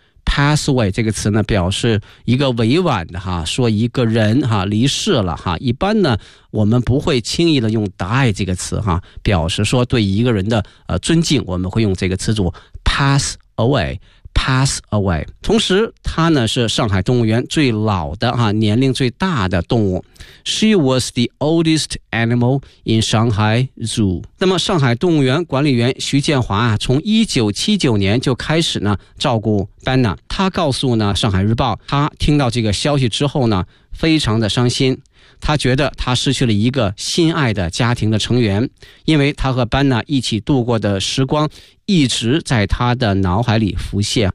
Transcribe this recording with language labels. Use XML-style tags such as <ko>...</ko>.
<en>Pass away</en> <zh>这个词呢，表示一个委婉的哈，说一个人哈离世了哈。一般呢，我们不会轻易的用 die 这个词哈，表示说对一个人的尊敬，我们会用这个词组</zh> <en>pass away, pass away。</en> <zh>同时，它呢是上海动物园最老的哈，年龄最大的动物。</zh> <en>She was the oldest animal in Shanghai Zoo.</en> <zh>那么，上海动物园管理员徐建华啊，从1979年就开始呢照顾班纳。他告诉呢《上海日报》，他听到这个消息之后呢，非常的伤心。他觉得他失去了一个心爱的家庭的成员，因为他和班纳一起度过的时光一直在他的脑海里浮现。</zh>